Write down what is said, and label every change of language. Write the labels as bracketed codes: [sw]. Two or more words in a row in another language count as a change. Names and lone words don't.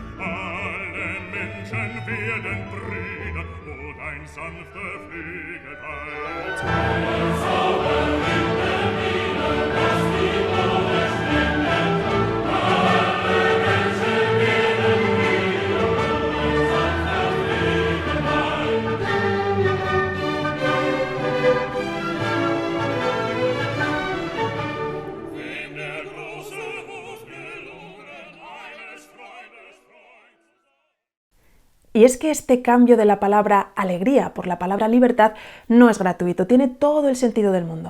[de] Alle Menschen werden Brüder, wo dein sanfter Flügel weilt. Deine Zauber binden wieder, was die Mode streng geteilt. Alle Menschen werden Brüder, wo dein sanfter Flügel weilt. [es] Y es que este cambio de la palabra alegría por la palabra libertad no es gratuito, tiene todo el sentido del mundo.